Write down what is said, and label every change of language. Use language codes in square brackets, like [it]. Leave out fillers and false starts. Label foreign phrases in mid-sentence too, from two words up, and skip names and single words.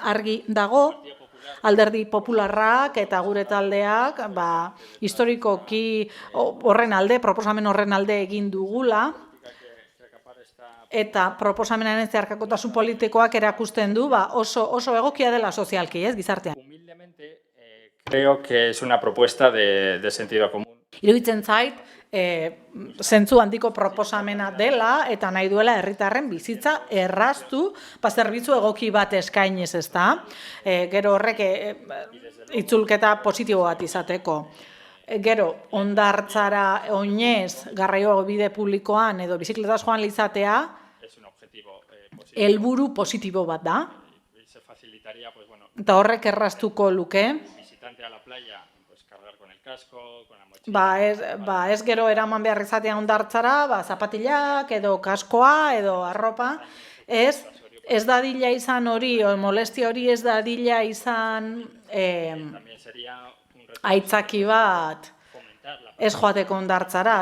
[eu] Argi dago Alderdi Popularrak eta gure taldeak historikoki horren alde, proposamen horren alde egin dugula, eta proposamenaren zeharkakotasun politikoak erakusten du oso egokia dela sozialki, ez, gizartean. [es] Creo que es una propuesta de sentido común. [eu] Iruditzen zait, zentzu handiko proposamena dela eta nahi duela herritarren bizitza erraztu, zerbitzu egoki bat eskainez, ezta? Gero horrek itzulketa positibo bat izateko. Gero, hondartzara oinez garraio bide publikoan edo bizikletaz joan izatea, helburu positibo bat da. Eta horrek erraztuko luke. [es] A la playa, pues cargar con el casco, con la mochila. [eu] Ez gero eraman behar izatea hondartzara, zapatilak edo kaskoa edo arropa. Ez dadila izan hori, molestia hori ez dadila izan aitzaki bat ez joateko hondartzara.